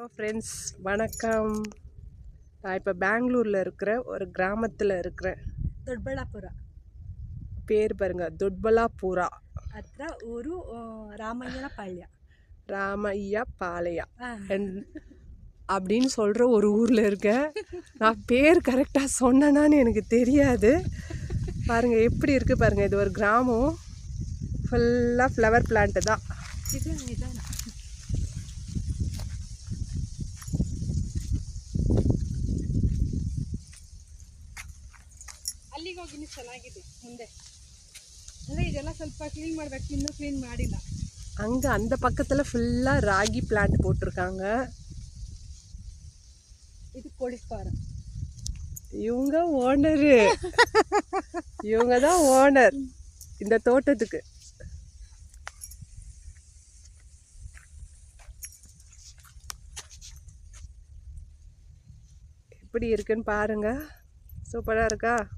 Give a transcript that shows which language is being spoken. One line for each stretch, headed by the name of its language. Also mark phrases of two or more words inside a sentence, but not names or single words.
Tamil: ஃப்ரெண்ட்ஸ் வணக்கம். நான் இப்போ பெங்களூரில் இருக்கிற ஒரு கிராமத்தில் இருக்கிறேன். ದೊಡ್ಡಬಳ್ಳಾಪುರ பேர் பாருங்க,
Kannada: ದೊಡ್ಡಬಳ್ಳಾಪುರ ಹತ್ರ ಊರು ರಾಮಯ್ಯನ ಪಾಳ್ಯ.
Tamil: ராமையா பாளையா அப்படின்னு சொல்கிற ஒரு ஊரில் இருக்கேன். நான் பேர் கரெக்டாக சொன்னேனான்னு எனக்கு தெரியாது. பாருங்கள் எப்படி இருக்குது பாருங்கள். இது ஒரு கிராமம், ஃபுல்லாக
English: flower plantu
Tamil: தான்.
Kannada: ಅಲ್ಲಿಗೆ ಹೋಗಿ ಚೆನ್ನಾಗಿದೆ ಮುಂದೆ. ಅಂದರೆ ಇದೆಲ್ಲ ಸ್ವಲ್ಪ ಕ್ಲೀನ್ ಮಾಡಬೇಕು, ಇನ್ನೂ ಕ್ಲೀನ್ ಮಾಡಿಲ್ಲ.
Tamil: அங்கே அந்த பக்கத்தில் ஃபுல்லாக ராகி பிளான்ட் போட்டிருக்காங்க. இது கோழி ஃபாரம். இவங்க ஓனரு, இவங்க தான் ஓனர் இந்த தோட்டத்துக்கு. எப்படி இருக்குன்னு பாருங்க, சூப்பராக இருக்கா?